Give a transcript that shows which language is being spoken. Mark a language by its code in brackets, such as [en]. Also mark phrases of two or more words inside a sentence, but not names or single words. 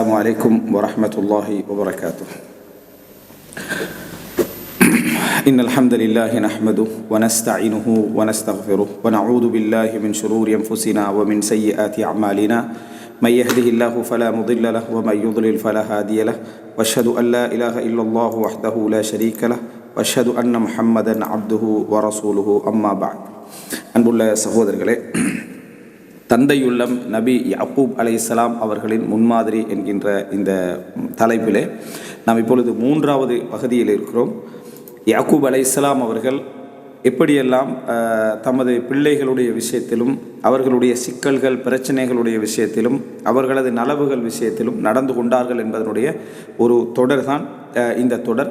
[ar] السلام عليكم ورحمة الله وبركاته. إن الحمد لله نحمده ونستعينه ونستغفره ونعوذ بالله من شرور أنفسنا ومن سيئات أعمالنا من يهده الله فلا مضل له ومن يضلل فلا هادي له وأشهد أن لا إله إلا الله وحده لا شريك له وأشهد أن محمدا عبده ورسوله أما بعد. [ta] அன்புள்ள சகோதரர்களே, தந்தையுள்ளம் நபி யாக்கூப் அலைஹிஸ்ஸலாம் அவர்களின் முன்மாதிரி என்கின்ற இந்த தலைப்பிலே நாம் இப்பொழுது 3வது பகுதியில் இருக்கிறோம். யாக்கூப் அலைஹிஸ்ஸலாம் அவர்கள் எப்படியெல்லாம் தமது பிள்ளைகளுடைய விஷயத்திலும் அவர்களுடைய சிக்கல்கள் பிரச்சனைகளுடைய விஷயத்திலும் அவர்களது நலவுகள் விஷயத்திலும் நடந்து கொண்டார்கள் என்பதனுடைய ஒரு தொடர் தான் இந்த தொடர்.